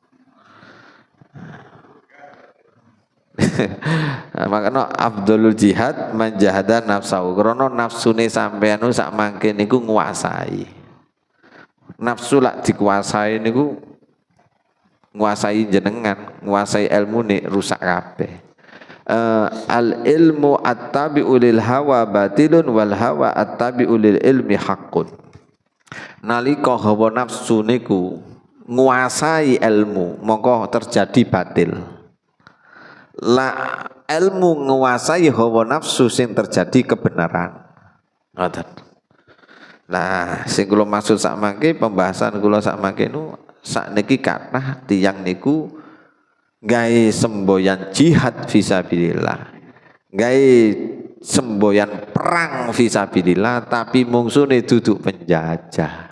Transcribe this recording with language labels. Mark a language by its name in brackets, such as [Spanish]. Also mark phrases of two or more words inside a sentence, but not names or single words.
[Javanese] Makanya [Arabic] أفضل الجهاد من جاهد نفسه [Javanese] karena nafsune sampean sak mangke niku nguasai. Nafsu lak dikuasai niku nguasai jenengan, nguasai ilmu nih rusak kabeh. [Arabic] العلم التابع للهوى باطل والهوى التابع للعلم حق. [Javanese] Nalika hawa nafsu niku nguasai ilmu mongko terjadi batil. La ilmu menguasai hawa nafsu sing terjadi kebenaran. Ngoten. Nah, sing kula maksud sak mangke pembahasan kula sak mangke nu sakniki kathah tiyang niku gawe semboyan [Arabic] جهاد في سبيل الله. [Javanese] Gawe semboyan perang fisabilillah tapi mungsune duduk penjajah.